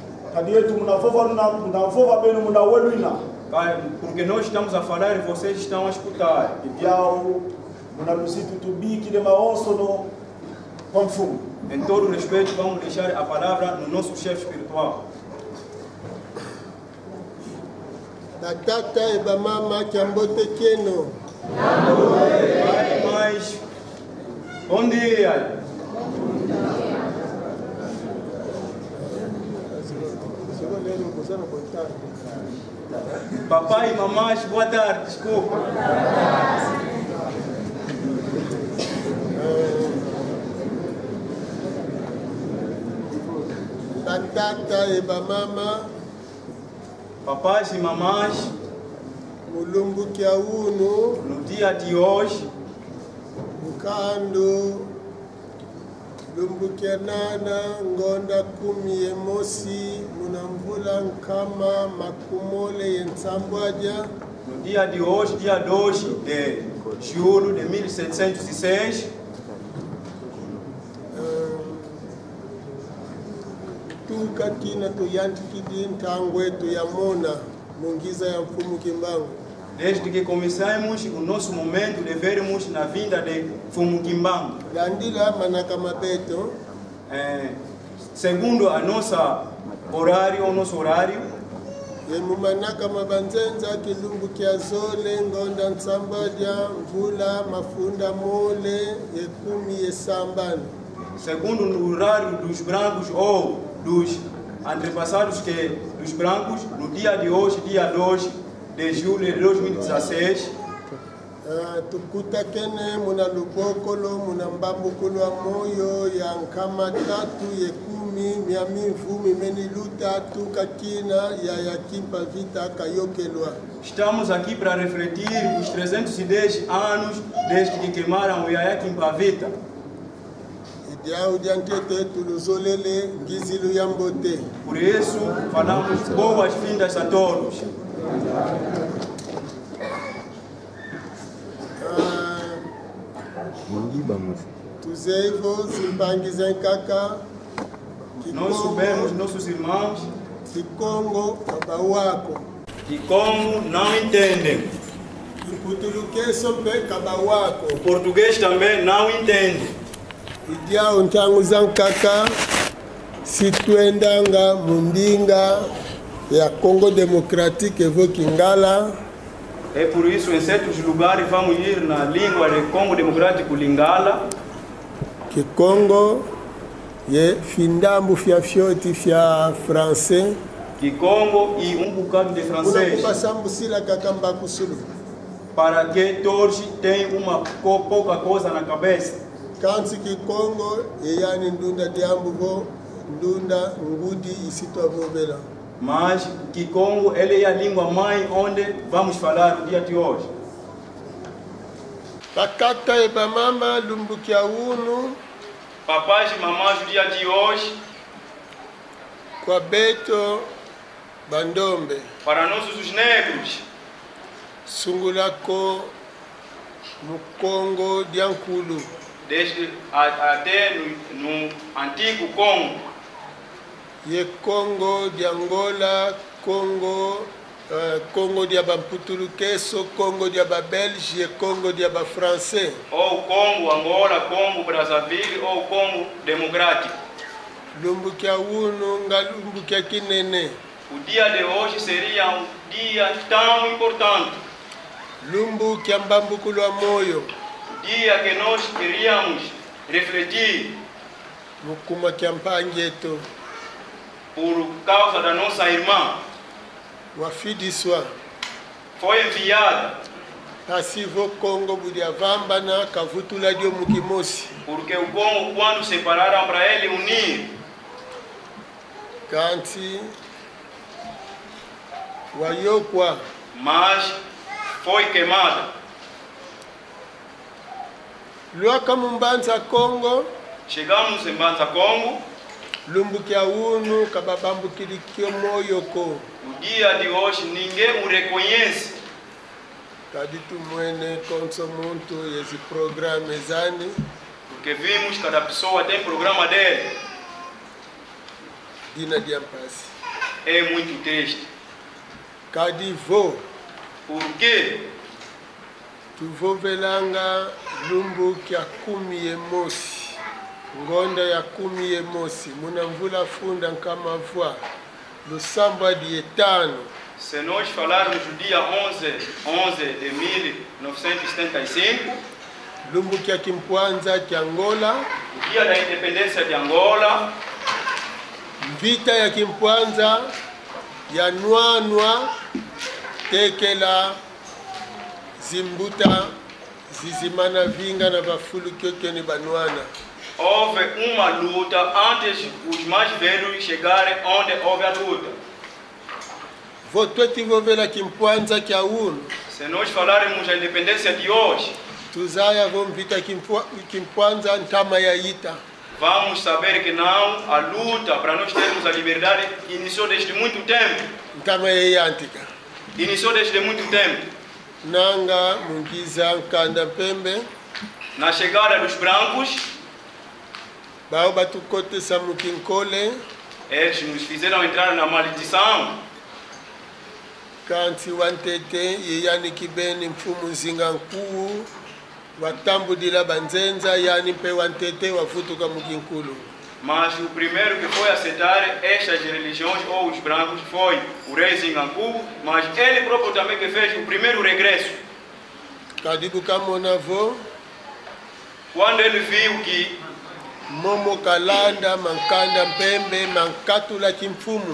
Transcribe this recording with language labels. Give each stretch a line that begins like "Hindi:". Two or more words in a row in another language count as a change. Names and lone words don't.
Portuguese: Porque nós estamos a falar e vocês estão a escutar. Em todo respeito, vamos deixar a palavra no nosso chefe espiritual.
Kongo: Tata e bamama Kiambote Keno.
Portuguese: Mas, bom dia. Papai e mamãe, boa tarde, desculpa.
Kongo: Tata e bamama.
Portuguese: Papais e mamães,
Kongo: Mulumbu Kiauno,
Portuguese: no dia de hoje,
Kongo: Mukando, Lumbu Kianana, Ngonda Kumi Emosi, Munambula Nkama, Makumole Ensambwaja.
Portuguese: No dia de hoje, dia 2 de julho de 1706,
Kongo: Tukakina tuyantikidi ntangwe tuyamona mungiza ya mfumu Kimbangu.
Portuguese: Desde que começamos o nosso momento de vermos na vinda de Mfumu Kimbangu.
Kongo: Landila manaka mabeto.
Portuguese: Segundo a nossa horário, o nosso horário.
Kongo: Yemu manaka mabanzenza kilumbu kiazole ngonda nsambaja mvula mafunda mole yekumi yesambani.
Portuguese: Segundo o horário dos brancos ou dos antepassados dos brancos, no dia de hoje, dia 2 de julho de 2016.
Kongo: Tukuta kene muna lubokolo muna mbambukulu wa moyo ya nkama tatu yekumi miami mfumi meni luta tukakina ya yakimpa vita kayokelwa.
Portuguese: Estamos aqui para refletir os 310 anos desde que queimaram o Yaya Kimpavita. Por isso, falamos boas-vindas a todos. Nós sabemos, nossos irmãos, que Congo não entendem. O português também não entende.
Kongo: Idia untangu zankaka situendanga mundinga ya Congo Democratique evo Kingala.
Portuguese: É por isso em certos lugares vamos ir na língua de Congo Democrático Lingala.
Kongo: Que Congo ye findambu fia fioti fia français.
Portuguese: Que Congo e bocado de francês. Para que todos tenham pouca coisa na cabeça.
Kongo: Kansi ki Congo yani ndunda diambuvo ndunda ngudi isitwa vovela.
Portuguese: Mas que Congo ele é a língua mãe onde vamos falar no dia de hoje.
Kongo: Tatata e bamama lumbukia unu.
Portuguese: Papais e mamães no dia de hoje.
Kongo: Kwa beto bandombe.
Portuguese: Para nós os negros.
Kongo: Sungulako no Congo diankulu.
Portuguese: desde até no antigo Congo.
Kongo: Ye Congo de Angola, Congo, Congo de Abamputuluqueso, Congo de Ababelge, Congo de Abafrancês.
Portuguese: Ou Congo, Angola, Congo, Brazzaville ou Congo Democrático.
Kongo: Lumbu kia uno, ngalumbu kia kinene.
Portuguese: O dia de hoje seria um dia tão importante.
Kongo: Lumbu kia mbambukulwa moyo.
Portuguese: O dia que nós queríamos refletir
Kongo: Mukuma kia mpangeto.
Portuguese: por causa da nossa irmã.
Kongo: Wafidiswa.
Portuguese: Foi enviada
Kongo: Pasivo Congo budia vambana kavutula dio mukimosi.
Portuguese: porque o Congo, quando separaram para ele unir,
Kongo: Kanti wayokwa
Portuguese: mas foi queimada.
Kongo: luaka mumbanza Congo
Portuguese: Chegamos em Banza, Congo.
Kongo: lumbu kia unu kababambukilikio moyoko
Portuguese: O dia de hoje ninguém o reconhece,
Kongo: kaditu mwene konso muntu yezi programe zani
Portuguese: porque vimos cada pessoa tem programa dele.
Kongo: dina diampasi
Portuguese: É muito triste.
Kongo: kadivo
Portuguese: Por quê?
Kongo: tuvovelanga lumbu kia kumi emosi ngonda ya kumi emosi muna mvula funda nkama vwa lusamba di etano.
Portuguese: Se nós falarmos do dia 11 de 1975,
Kongo: lumbu kia kimpwanza kia Angola,
Portuguese: o dia da independência de Angola,
Kongo: vita ya kimpwanza ya nwanwa tekela zimbuta zizimana vinga na bafulu kyokyo ni banwana.
Portuguese: houve uma luta antes os mais velhos chegarem onde houve a luta.
Kongo: Votwe tivovela kimpwanza kia unu
Portuguese: Se nós falarmos da independência de hoje,
Kongo: tuzaya vomvita kimpwanza ntama ya ita
Portuguese: vamos saber que não, a luta para nós termos a liberdade iniciou desde muito tempo.
Kongo: ntama ya yantika
Portuguese: Iniciou desde muito tempo.
Kongo: nanga mungiza nkanda pembe
Portuguese: Na chegada dos brancos,
Kongo: bao batukotesa mukinkole
Portuguese: eles nos fizeram entrar na maldição.
Kongo: kanti wantete yeyani kibeni mfumu nzinga nkuu watambudila banzenza yani mpe wantete wafutuka mukinkulu.
Portuguese: Mas o primeiro que foi aceitar estas religiões ou os brancos foi o rei Zingankubu, mas ele próprio também que fez o primeiro regresso.
Kongo: Kadibu kamona vo
Portuguese: Quando ele viu que
Kongo: momo kalanda mankanda mpembe mankatula kimfumu